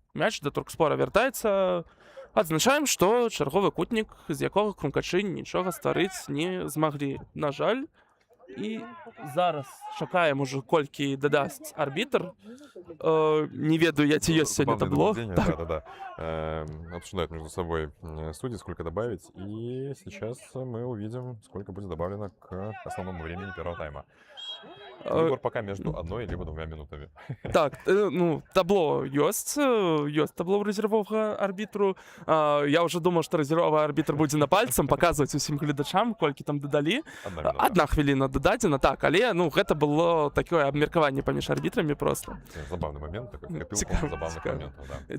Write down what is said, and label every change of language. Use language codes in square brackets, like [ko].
[be] Мяч да Туркспора вяртаецца. Адзначаем, што чарговы кутнік, з якога крумкачы нічога стварыць не змаглі. На жаль, і зараз чакаем ужо, колькі дадасць арбітр. Не ведаю я, ці ёсць сёння табло. [ru] Да. Обсуждают между собой судьи, сколько добавить. И сейчас мы увидим, сколько будет добавлено к основному времени первого тайма. Выбор пока между 1 либо 2 минутами. [be] Так, ну, табло ёсць табло рэзервовага арбітру. Я ўжо думаў, што рэзервовы арбітр будзе на пальцам паказваць усім гледачам, колькі там дадалі. 1 хвіліна дададзена, так, але ну, гэта было такое абмеркаванне паміж арбітрамі просто. [ru] Забавны момент, такой копілка забавных моментаў, да.